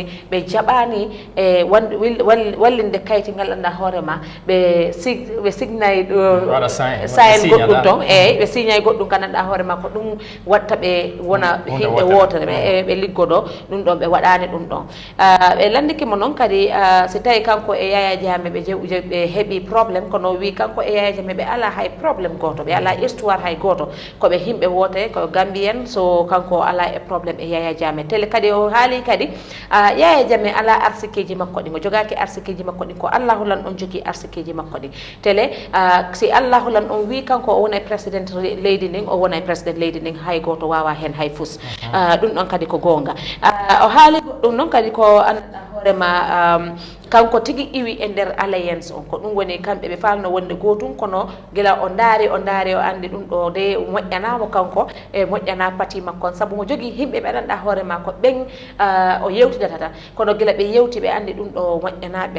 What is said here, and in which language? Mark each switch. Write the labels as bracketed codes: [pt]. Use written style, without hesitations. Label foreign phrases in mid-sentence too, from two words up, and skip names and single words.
[ff] be jabani e wallinde kayti ngal anda horema be signay sign goddum ton e be signay goddum kananda horema ko dum watta be wona himbe wotere be liggodo dum don be wadani dum don be landiki mo non kadi si tay kanko e Yahya Jammeh be hebi problem kono wi kanko e Yahya Jammeh be ala hay problem goto be ala histoire hay goto ko be himbe wote ko Gambien so kanko ala e problem e Yahya Jammeh tele kadi o haali kadi Yahya Jammeh ala arsikeji makko di mo jogaki arsikeji makko di ko Allahu lan on jogi arsikeji makko di tele si Allahu lan on wi kanko o wona president lady ning o wona president lady ning hay goto wawa hen hay fus dum don kadi ko gonga o haali dum non kadi ko anda horema kanko tigi iwi e nder alliance on ko dum woni kambe be falno wonde gotum kono gila o ndaari o andi dum do de moƴƴanamo kanko e moƴƴana pati makko sabu mo jogi himbe be anda horema ko ben o yewtidata tan kono gila be yewti be andi dum do moƴƴanabe